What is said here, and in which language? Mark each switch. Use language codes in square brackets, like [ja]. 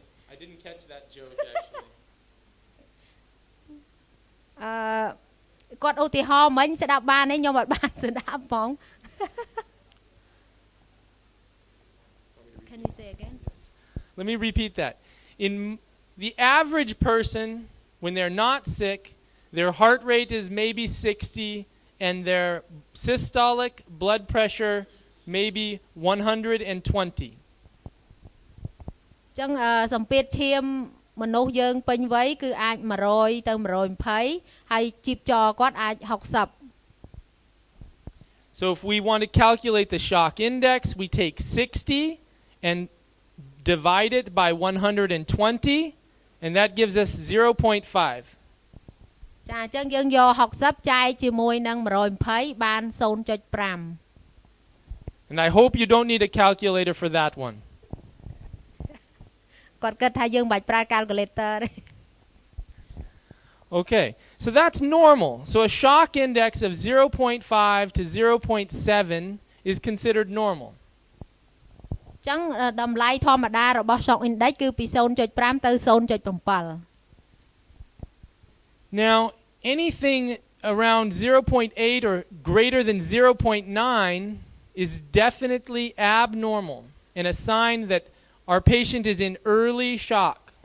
[en] I didn't catch that joke actually. [km] គាត់ឧទាហរណ៍មិញស្ដាប់បានទេខ្ញុំអត់បានស្ដាប់ផង [en] Can you say again? Let me repeat that. In the average person, when they're not sick, their heart rate is maybe 60 and their systolic blood pressure maybe 120. [km] ចឹងសម្ពាធឈាមមនុស្សយើងពេញវ័យគឺអាច100ទៅ120ហើយជីពចរគាត់អាច60 [en] So if we want to calculate the shock index, we take 60 and divide it by 120 and that gives us 0.5. [km] ចាអញ្ចឹងយើងយក60ចែកជាមួយនឹង120បាន 0.5 [en] And I hope you don't need a calculator for that one. [km] គាត់គិតថាយើងមិនបាច់ប្រើ calculator ទេ [en] Okay, so that's normal. So a shock index of 0.5 to 0.7 is considered normal. [km] ចឹងតម្លៃធម្មតារបស់ shock index គឺពី 0.5 ទៅ 0.7 [en] Now, anything around 0.8 or greater than 0.9 is definitely abnormal and a sign that our patient is in early shock.